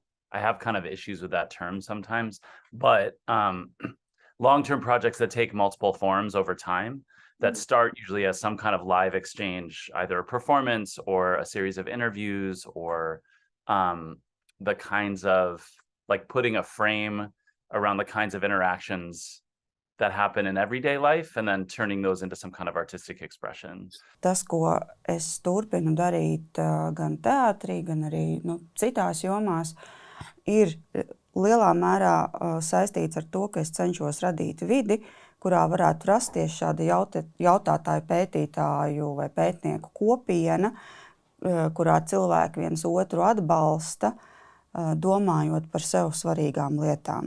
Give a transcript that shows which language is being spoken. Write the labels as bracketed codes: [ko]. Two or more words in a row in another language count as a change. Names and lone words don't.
[en] I have kind of issues with that term sometimes, but long-term projects that take multiple forms over time, that start usually as some kind of live exchange, either a performance or a series of interviews or the kinds of like putting a frame around the kinds of interactions that happen in everyday life and then turning those into some kind of artistic expression. [lv] Tas, ko es turpinu darīt gan teātrī, gan arī citās jomās, ir lielā mērā saistīts ar to, ka es cenšos radīt vidi, kurā varētu rasties šāda jautātāju pētītāju vai pētnieku kopiena, kurā cilvēki viens otru atbalsta, domājot par sev svarīgām lietām.